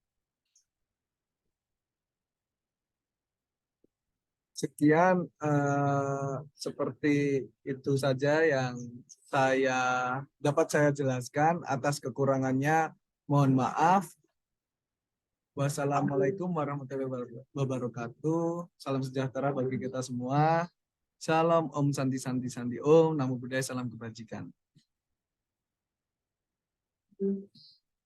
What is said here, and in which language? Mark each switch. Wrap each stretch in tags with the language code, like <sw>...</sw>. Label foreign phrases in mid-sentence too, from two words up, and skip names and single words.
<id>Sekian seperti itu saja yang dapat saya jelaskan. Atas kekurangannya mohon maaf.</id> <ar>والسلام عليكم ورحمة الله وبركاته.</ar> <id>Salam sejahtera bagi kita semua.</id> <sa>Salam ॐ शान्ति शान्ति शान्ति ॐ.</sa> <pi>Namo Buddhaya,</pi> <id>salam kebajikan.</id>